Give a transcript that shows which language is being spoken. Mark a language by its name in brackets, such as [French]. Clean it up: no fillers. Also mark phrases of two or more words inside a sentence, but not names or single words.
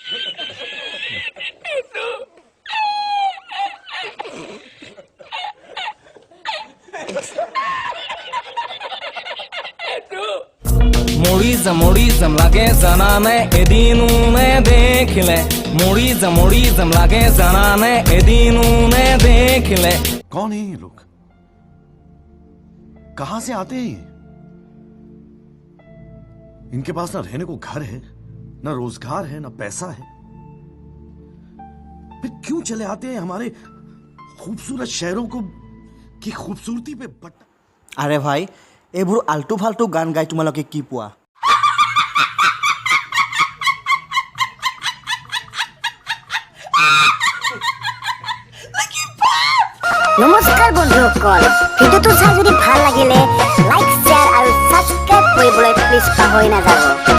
[Assamese] মৰি যাম লাগে জানানে এদিনো নেদেখিলে মৰি যাম লাগে জানানে এদিনো নেদেখিলে। [Hindi] कौन है ये लोग? कहां से आते हैं ये? इनके पास ना रहने को घर है, ना रोजगार है, ना पैसा है, फिर क्यों चले आते हैं हमारे खूबसूरत शहरों को की खूबसूरती पे अरे भाई [Assamese] এইবোৰ [Hindi] आल्तू फ़ाल्तू [Assamese] গান গাই তোমালোকে কি পোৱা নমস্কাৰ বন্ধুসকল, ভিডিঅ'টো চাই যদি ভাল লাগিলে লাইক, শ্বেয়াৰ আৰু ছাবস্ক্ৰাইব কৰিবলৈ প্লিজ পাহৰি নাযাব।